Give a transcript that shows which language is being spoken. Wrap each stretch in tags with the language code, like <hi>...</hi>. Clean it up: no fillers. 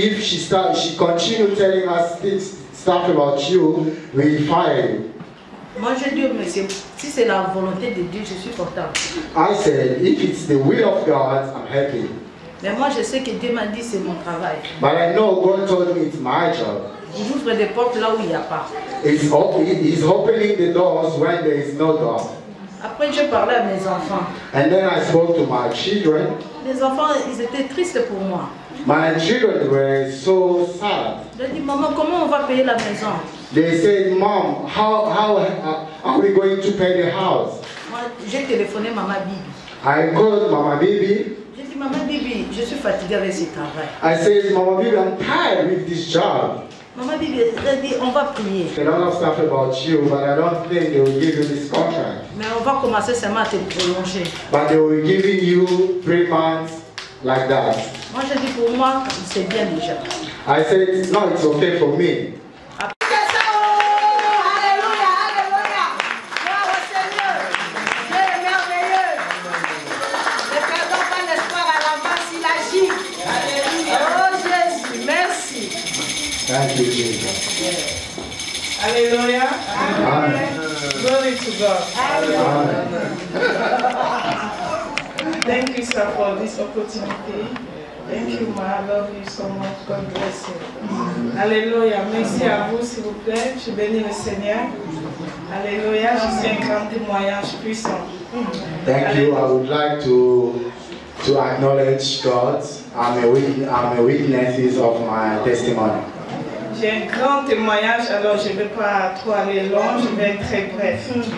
<en>If she continue telling us stuff about you, we fire you.</en> <fr>Moi je dis, monsieur, si c'est la volonté de Dieu, je suis content.</fr> <en>I said, if it's the will of God, I'm happy.</en> <fr>Mais moi je sais que Dieu m'a dit c'est mon travail.</fr> <en>But I know God told me it's my job.</en> <fr>Il ouvre des portes là où il n'y a pas.</fr> <en>He's opening the doors when there is no door.</en> <fr>Après, je parlais à mes enfants.</fr> <en>And then I spoke to my children.</en> <fr>Les enfants, ils étaient tristes pour moi.</fr> <en>My children were so sad.</en> <fr>J'ai dit, maman, comment on va payer la maison?</fr> <en>They said, Mom, how are we going to pay the house?</en> <fr>Moi, j'ai téléphoné Maman Bibi.</fr> <en>I called Mama Bibi.</en> <fr>J'ai dit, Maman Bibi, je suis fatiguée avec ce travail.</fr> <en>I said, Mama Bibi, I'm tired with this job.</en> <fr>Maman Bibi, elle dit, on va prier.</fr> <en>A lot of stuff about you, but I don't think they will give you this contract.</en> <fr>Mais on va commencer seulement à te prolonger.</fr> <en>But they will give you 3 months like that.</en> <fr>Moi, je dis, pour moi, c'est bien déjà.</fr> <en>I said, no, it's okay for me. Thank you, Jesus. Hallelujah. Amen. Glory to God. Amen. Thank you, sir, for this opportunity. Thank you, ma. I love you so much. God bless you. Alléluia.</en> <fr>Merci à vous, s'il vous plaît. Je bénis le Seigneur. Alléluia. Je suis un grand témoignage puissant.</fr> <en>Thank you. I would like to acknowledge God. I'm a witness of my testimony.</en> <fr>J'ai un grand témoignage, alors je ne vais pas trop aller long, je vais être très bref.</fr>